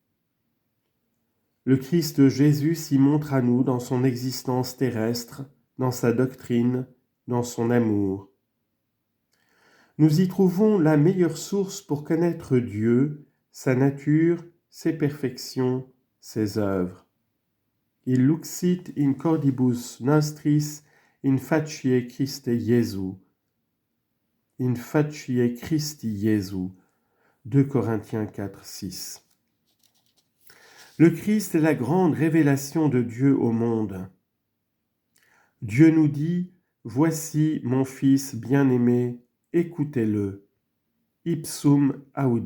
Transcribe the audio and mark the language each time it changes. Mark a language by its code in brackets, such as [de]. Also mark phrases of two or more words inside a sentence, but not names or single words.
[fr] Le Christ Jésus s'y montre à nous dans son existence terrestre, dans sa doctrine, dans son amour. Nous y trouvons la meilleure source pour connaître Dieu, sa nature, ses perfections, ses œuvres. [la] Il luxit in cordibus nostris in facie Christe Jesu. In facie Christi Jesu. [fr] 2 Corinthiens 4, 6. Le Christ est la grande révélation de Dieu au monde. Dieu nous dit « Voici mon Fils bien-aimé, écoutez-le. [la] Ipsum audite.